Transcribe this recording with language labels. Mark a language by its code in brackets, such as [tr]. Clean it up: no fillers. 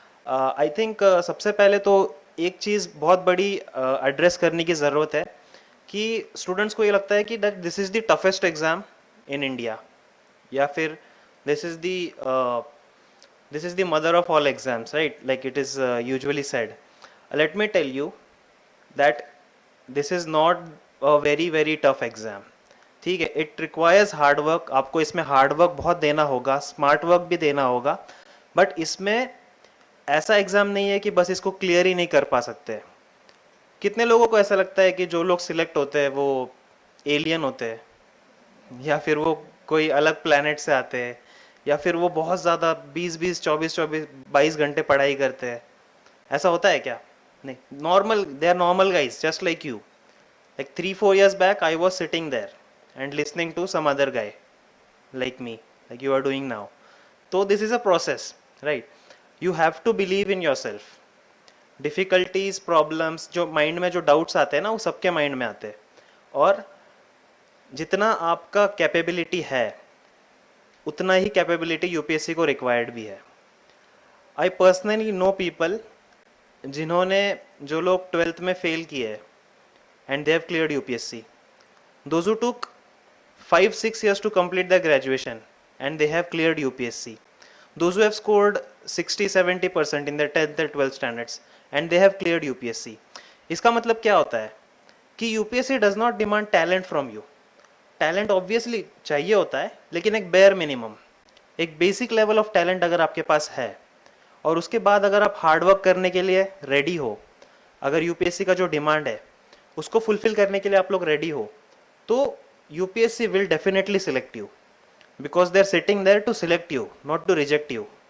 [en] I think [hi] सबसे पहले तो एक चीज़ बहुत बड़ी एड्रेस करने की ज़रूरत है कि स्टूडेंट्स को ये लगता है कि [en] that this is the toughest exam in India, [hi] या फिर [en] this is the mother of all exams, right, like it is usually said. Let me tell you that this is not a very very tough exam. [hi] ठीक है, [en] it requires hard work. [hi] आपको इसमें hard work बहुत देना होगा, smart work भी देना होगा, but इसमें ऐसा एग्जाम नहीं है कि बस इसको क्लियर ही नहीं कर पा सकते. कितने लोगों को ऐसा लगता है कि जो लोग सिलेक्ट होते हैं वो एलियन होते हैं, या फिर वो कोई अलग प्लैनेट से आते हैं, या फिर वो बहुत ज़्यादा 20-20, 24-24, 22 घंटे पढ़ाई करते हैं? ऐसा होता है क्या? नहीं. [en] Normal, they are normal guys just like you. Like 3-4 years back I was sitting there and listening to some other guy like me, like you are doing now. तो this is a process, right. You have to believe in yourself. [hi] Difficulties, problems, जो mind में जो doubts आते हैं ना, वो सबके mind में आते हैं. और जितना आपका कैपेबिलिटी है उतना ही कैपेबिलिटी यूपीएससी को रिक्वायर्ड भी है. [en] I personally know people [hi] जिन्होंने, जो लोग 12th में फेल किए [en] And they have cleared UPSC. Those who took 5-6 years to complete their graduation and they have cleared UPSC. Those who have scored 60-70% in their 10th or 12th standards and they have cleared UPSC. [hi] इसका मतलब क्या होता है कि [en] UPSC does not demand talent from you. [hi] Talent obviously चाहिए होता है, लेकिन एक बेयर मिनिमम, एक बेसिक लेवल ऑफ टैलेंट अगर आपके पास है और उसके बाद अगर आप हार्डवर्क करने के लिए रेडी हो, अगर यूपीएससी का जो डिमांड है उसको फुलफिल करने के लिए आप लोग रेडी हो, तो [en] UPSC will definitely select you, because they are sitting there to select you, not to reject you.